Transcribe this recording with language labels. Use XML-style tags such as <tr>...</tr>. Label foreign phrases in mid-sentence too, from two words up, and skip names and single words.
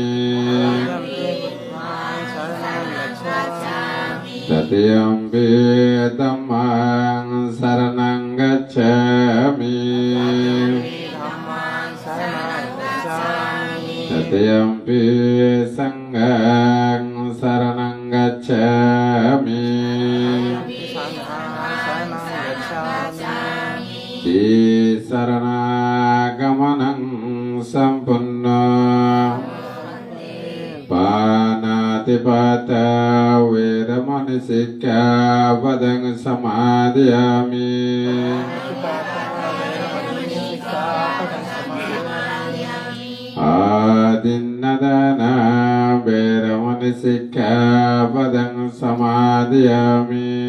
<pi>तृतीयम्पि धम्मं शरणं गच्छामि तृतीयम्पि संघं शरणं गच्छामि शरणागमनं सम्पूर्णं पाणातिपाता वेरमणि सिक्खापदं समादयामि आदिन्नदाना वेरमणि सिक्खापदं समादयामि</pi>